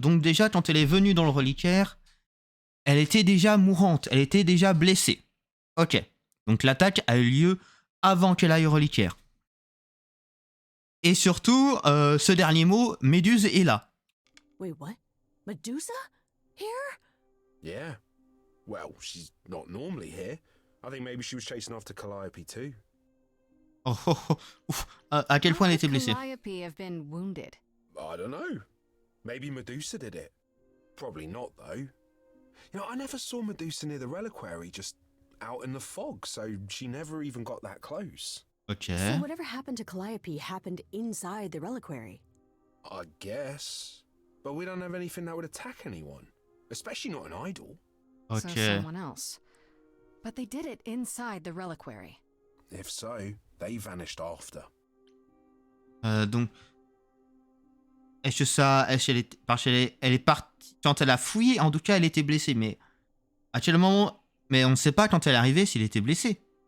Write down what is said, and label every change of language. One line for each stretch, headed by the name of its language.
French: Donc déjà, quand elle est venue dans le reliquaire, elle était déjà mourante, elle était déjà blessée. Ok. Donc l'attaque a eu lieu avant qu'elle aille au reliquaire. Et surtout, ce dernier mot, Méduse est là.
English: Wait, what? Medusa? Here? Yeah. Well, she's not normally here. I think maybe she was chasing after Calliope too. Oh, oh, oh, ouf.
French: À quel point elle était blessée.
English: Calliope have been wounded. I don't know. Maybe Medusa did it. Probably not, though. You know, I never saw Medusa near the reliquary, just out in the fog, so she never even got that close. Ok. So whatever happened to Calliope happened inside the reliquary. I guess. But we don't have anything that would attack anyone. Especially not an idol. So Ok. someone else. But they did it inside the reliquary. If so, they vanished after.
French: Donc, est-ce que ça, parce qu'elle est partie quand elle a fouillé. En tout cas, elle était blessée. Mais à quel moment? Mais on ne sait pas quand elle est arrivée s'il était blessé.